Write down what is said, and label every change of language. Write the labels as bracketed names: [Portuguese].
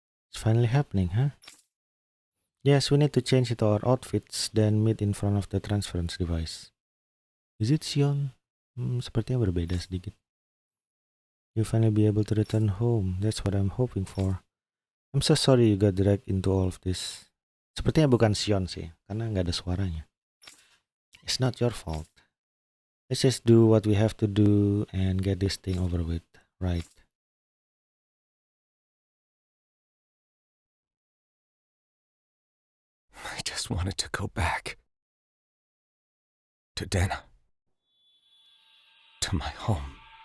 [English] It's finally happening, huh? Yes, we need to change into our outfits, then meet in front of the transference device. Is it Sion? [Indonesian] Sepertinya berbeda sedikit. [English] You'll finally be able to return home. That's what I'm hoping for. I'm so sorry you got dragged into all of this. [Indonesian] Sepertinya bukan Sion sih, karena nggak ada suaranya. [English] It's not your fault. Let's just do what we have to do and get this thing over with, right? I just wanted to go back. To Dana. To my home.